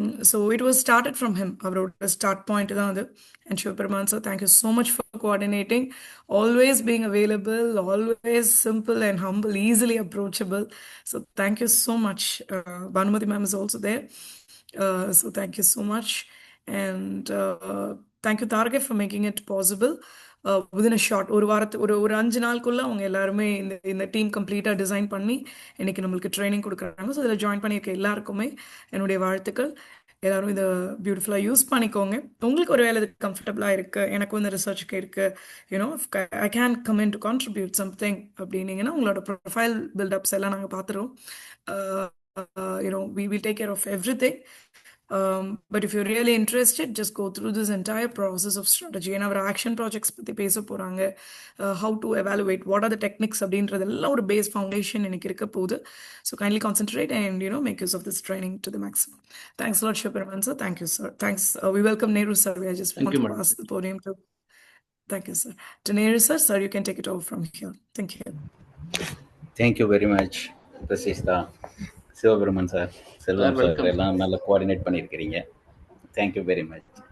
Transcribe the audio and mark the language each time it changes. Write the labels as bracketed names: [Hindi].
[English] So it was started from him. Our start point is another. And Shivaparman sir, thank you so much for coordinating, always being available, always simple and humble, easily approachable. So thank you so much. Bhanumati ma'am is also there. So thank you so much. And thank you, Target, for making it possible. Within a short [Tamil] ஒரு 5 நாளுக்குள்ள அவங்க எல்லாருமே இந்த team கம்ப்ளீட்டாக design பண்ணி இன்னைக்கு நம்மளுக்கு training கொடுக்குறாங்க. ஸோ இதில் ஜாயின் பண்ணியிருக்க எல்லாருக்குமே என்னுடைய வாழ்த்துக்கள். எல்லாரும் இதை பியூட்டிஃபுல்லாக யூஸ் பண்ணிக்கோங்க. உங்களுக்கு ஒரு வேலை இது கம்ஃபர்டபுளாக இருக்குது, எனக்கு இந்த ரிசர்ச்சுக்கு இருக்குது, [English] I can come in to contribute something [Tamil] அப்படின்னீங்கன்னா உங்களோட ப்ரொஃபைல் பில்டப்ஸ் எல்லாம் நாங்கள் பார்த்துருவோம். [English] We will take care of everything. But if you're really interested, just go through this entire process of strategy. And our action projects [Tamil] பற்றி பேச போகிறாங்க. [English] How to evaluate, what are the techniques [Tamil] அப்படின்றதெல்லாம் ஒரு [English] base foundation [Tamil] எனக்கு இருக்க போகுது. [English] So kindly concentrate and make use of this training to the maximum. Thanks a lot, Shivaparman sir. Thank you, sir. Thanks. We welcome Nehru sir. I just want to pass the podium to. Thank you, sir. To Nehru sir, sir, you can take it over from here. Thank you. Thank you very much, Prasista. [Tamil] Sivaperuman sir, Selvam sir எல்லாம் நல்லா coordinate பண்ணியிருக்கிறீங்க. Thank you very much.